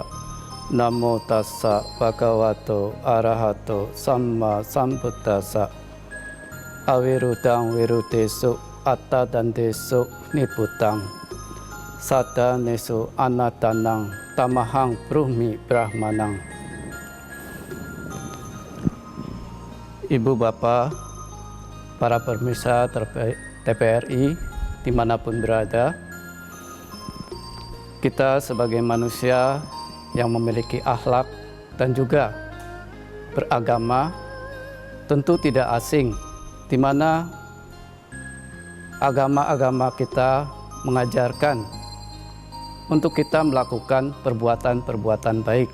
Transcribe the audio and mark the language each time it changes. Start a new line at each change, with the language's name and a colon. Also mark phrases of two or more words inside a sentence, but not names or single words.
Pali: Namo tassa bhagavato arahato samma sambuddhassa. Avirudang virudesu attadandesu nibbutang. Sadanesu anatanang tamahang brahmi brahmanang.
Indonesian: Ibu Bapak, para pemirsa TPRI dimanapun berada, kita sebagai manusia yang memiliki akhlak dan juga beragama tentu tidak asing, di mana agama-agama kita mengajarkan untuk kita melakukan perbuatan-perbuatan baik.